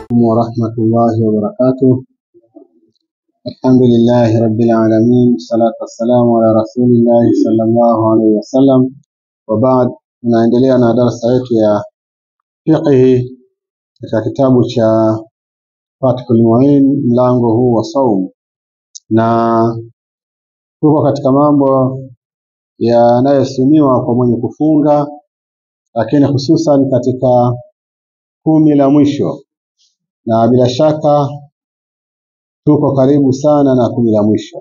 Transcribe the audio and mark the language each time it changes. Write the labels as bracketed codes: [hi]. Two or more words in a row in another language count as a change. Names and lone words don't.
[ar] ورحمة الله وبركاته. الحمد لله رب العالمين، الصلاة والسلام على رسول الله صلى الله عليه وسلم. وبعد، [sw] tunaendelea na darasa yetu ya fiqh katika kitabu cha Fathul Muin, mlango huu wa saum, na tuko katika mambo yanayosuniwa kwa mwenye kufunga, lakini hususan katika 10 la mwisho, na bila shaka tuko karibu sana na 10 la mwisho.